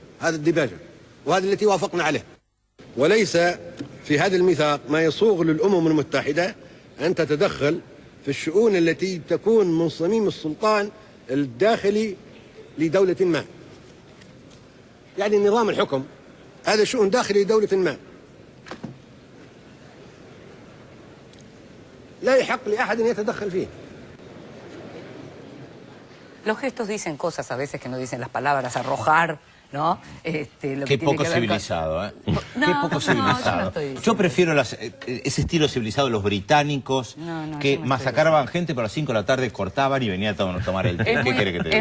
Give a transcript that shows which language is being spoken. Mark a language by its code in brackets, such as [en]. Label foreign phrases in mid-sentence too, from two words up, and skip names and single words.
[ar] هذا الديباجة وهذا التي وافقنا عليه. وليس في هذا الميثاق ما يصوغ للأمم المتحدة أن تتدخل في الشؤون التي تكون من صميم السلطان الداخلي لدولة ما. يعني نظام الحكم هذا شؤون داخلي لدولة ما. لا يحق لأحد أن يتدخل فيه. [es] Los gestos dicen cosas a veces que no dicen las palabras, arrojar, ¿no? Lo Qué que poco tiene que ver con- civilizado, ¿eh? No, Qué poco no, civilizado. yo no estoy diciendo Yo prefiero ese estilo civilizado de los británicos, No, que yo no masacraban gente, pero a las 5 de la tarde cortaban y venía a tomar el té. ¿Qué quiere que te diga?